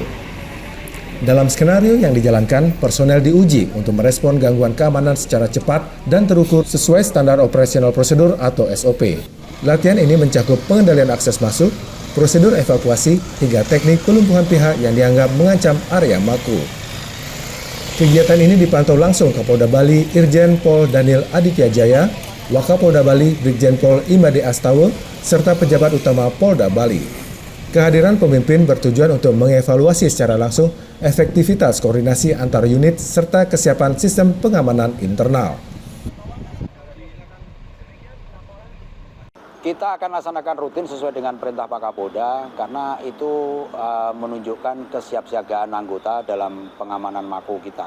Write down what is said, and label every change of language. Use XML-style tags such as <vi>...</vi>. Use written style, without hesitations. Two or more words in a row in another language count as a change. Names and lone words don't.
<id>Dalam skenario yang dijalankan, personel diuji untuk merespon gangguan keamanan secara cepat dan terukur sesuai standar operasional prosedur atau SOP. Latihan ini mencakup pengendalian akses masuk, prosedur evakuasi, hingga teknik pelumpuhan pihak yang dianggap mengancam area Mako. Kegiatan ini dipantau langsung Kapolda Bali Irjen Pol Daniel Aditya Jaya, Wakapolda Bali Brigjen Pol Imade Astawa, serta pejabat utama Polda Bali. Kehadiran pemimpin bertujuan untuk mengevaluasi secara langsung efektivitas koordinasi antar unit serta kesiapan sistem pengamanan internal. Kita akan laksanakan rutin sesuai dengan perintah Pak Kapolda karena itu menunjukkan kesiapsiagaan anggota dalam pengamanan Mako kita.</id>